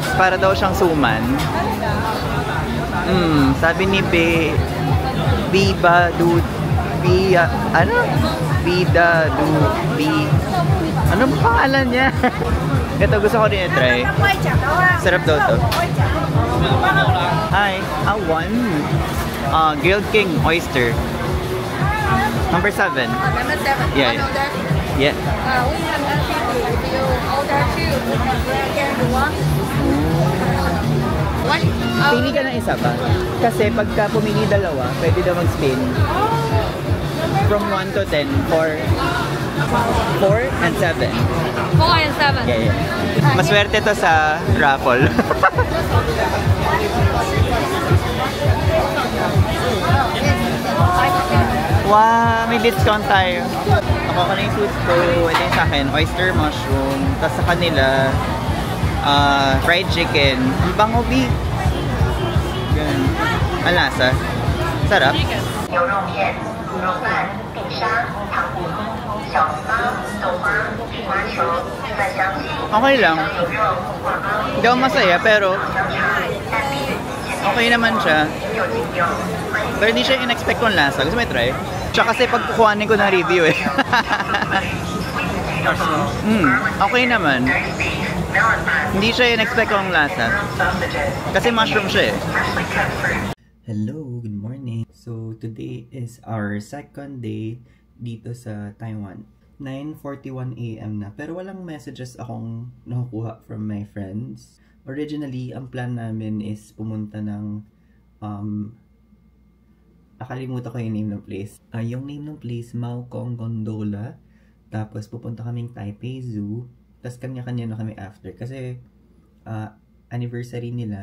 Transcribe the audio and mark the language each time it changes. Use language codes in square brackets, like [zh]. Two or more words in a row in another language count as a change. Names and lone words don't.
[tl] Para daw siyang suman. Sabi ni Bida du Ano ba pangalan niya? Ito, gusto ko rin i-try. Sarap daw to. [en] Hi, one. Grilled King Oyster. Number 7. Number 7. Yeah. One order. Yeah. We have actually, if you order 2, we have again one. [tl] Pili ka ng isa pa. Kasi pagka pumili dalawa, pwede daw mag-spin. [en] From 1 to 10 for 4 and 7. 4 and 7. Yeah, yeah. [tl] Maswerte to sa raffle. Wow, may discount tayo. Ako na yung food ko. Ito yung sa akin, oyster mushroom. Tapos sa kanila, fried chicken. Ang bango, B. Ganun. Ang lasa. Sarap. [zh] 牛肉面、卤肉饭、饼沙、糖葫芦、小笼包、豆花、羽毛球、蒜香鸡、 [tl] Okay lang. [zh] 牛肉、挂包、 [tl] Hindi ako masaya, pero [zh] 香肠、蛋饼、 [tl] okay naman siya. [zh] 有精油，欢迎 [tl] Pero hindi siya yung in-expect kong lasa. Gusto mo i-try? Tsaka kasi pagkukuhanin ko ng review eh. Okay naman. Hindi siya yung in-expect kong lasa. Kasi mushroom siya eh. [en] Hello, good morning. So today is our second day [tl] dito sa Taiwan. 9:41 AM na, pero walang messages akong nakukuha [en] from my friends. [tl] Originally, ang plan namin is pumunta ng nakalimutan ko yung name ng place. Yung name ng place, Mao Kong Gondola. Tapos pupunta kaming Taipei Zoo. Tapos kanya-kanya na kami after. Kasi anniversary nila.